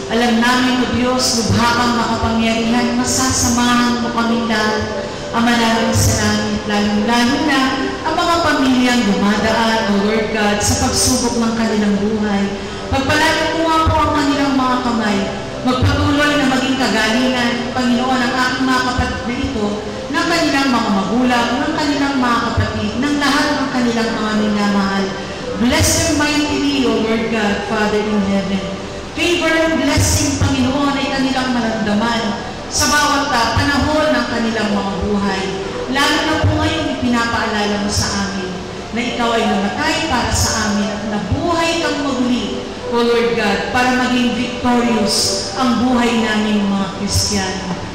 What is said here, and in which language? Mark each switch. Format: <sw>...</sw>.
<tl>Alam namin, O Diyos, lubha kang makapangyarihan, masasamahan mo kami lahat, Ama namin sa langit, lalo na ang mga pamilyang dumadaan,</tl> <en>O Lord God,</en> <tl>sa pagsubok ng kanilang buhay. Pagpalagi mo nga po ang kanilang mga kamay, magpatuloy na maging kagalingan, Panginoon, ang aking mga kapatid na ito, ng kanilang mga magulang, ng kanilang mga kapatid, ng lahat ng kanilang mga minamahal.</tl> <en>Bless them mightily, O Lord God, Father in heaven. Favor and blessing,</en> <tl>Panginoon, ay kanilang maramdaman sa bawat panahon ng kanilang mga buhay. Lalo na po ngayon, ipinapaalala mo sa amin na ikaw ay namatay para sa amin at nabuhay kang muli,</tl> <en>O Lord God,</en> <tl>para maging victorious ang buhay namin mga Kristiyano.</tl>